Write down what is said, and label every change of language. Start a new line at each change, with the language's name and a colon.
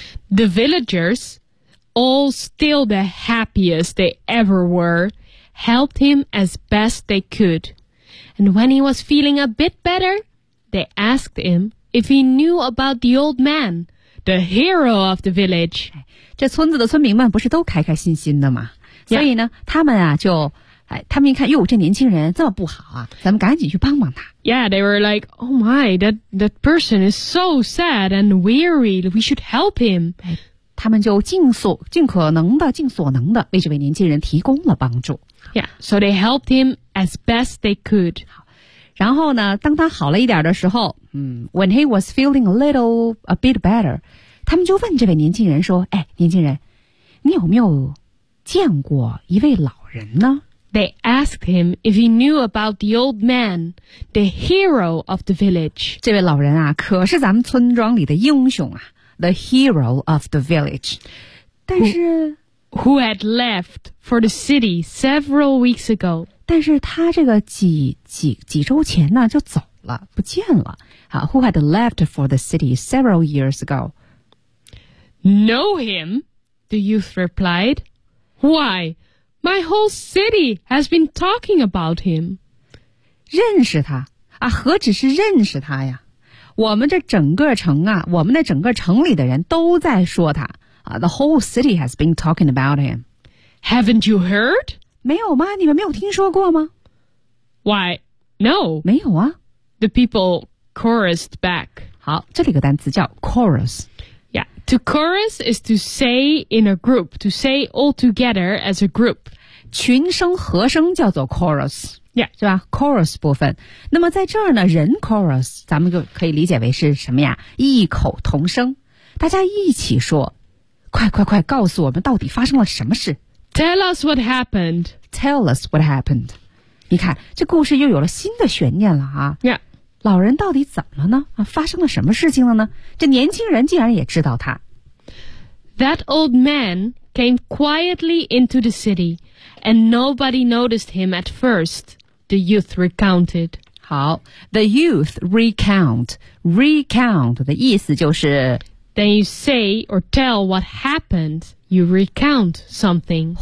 English: The villagers, all still the happiest they ever were, helped him as best they could. And when he was feeling a bit better, they asked him if he knew about the old man, the hero of the village.
Chinese: 这村子的村民们不是都开开心心的吗、
English: yeah.
Chinese: 所以呢他们啊就哎，他们一看，哟，这年轻人这么不好啊！咱们赶紧去帮帮他。
English: Yeah, they were like, "Oh my, that person is so sad and weary. We should help him."
Chinese: 他们就尽可能的为这位年轻人提供了帮助。
English: Yeah, so they helped him as best they could.
Chinese: 好，然后呢，当他好了一点的时候，
English: when he was feeling a bit better,
Chinese: 他们就问这位年轻人说：“哎，年轻人，你有没有见过一位老人呢？”
English: They asked him if he knew about the old man, the hero of the village.
Chinese: 这位老人啊，可是咱们村庄里的英雄啊 ，
English: the hero of the village.
Chinese: 但是
English: who had left for the city several weeks ago.
Chinese: 但是他这个几周前呢就走了，不见了。
English: 好 ，who had left for the city several years ago. Know him? The youth replied. Why? My whole city has been talking about him.
Chinese: 认识他啊，何止是认识他呀？我们这整个城啊，我们的整个城里的人都在说他。
English: The whole city has been talking about him. Haven't you heard?
Chinese: 没有吗？你们没有听说过吗？
English: Why? No.
Chinese: 没有啊。
English: The people chorused back.
Chinese: 好，这里个单词叫 chorus。
English: To chorus is to say in a group, to say all together as a group.
Chinese: 群声和声叫做 chorus.
English: Yeah.
Chinese: 是吧 ?chorus 部分。那么在这儿呢人 chorus, 咱们就可以理解为是什么呀异口同声。大家一起说快快快告诉我们到底发生了什么事。
English: Tell us what happened. Tell us what happened.
Chinese: 你看这故事又有了新的悬念了啊。
English: Yeah.
Chinese: 老人到底怎么了呢？发生了什么事情了呢？这年轻人竟然也知道他。
English: That old man came quietly into the city, and nobody noticed him at first, the youth recounted. 好 ,the youth recount. Recount
Chinese: 的意思就是
English: Then you say or tell what happened, you recount something.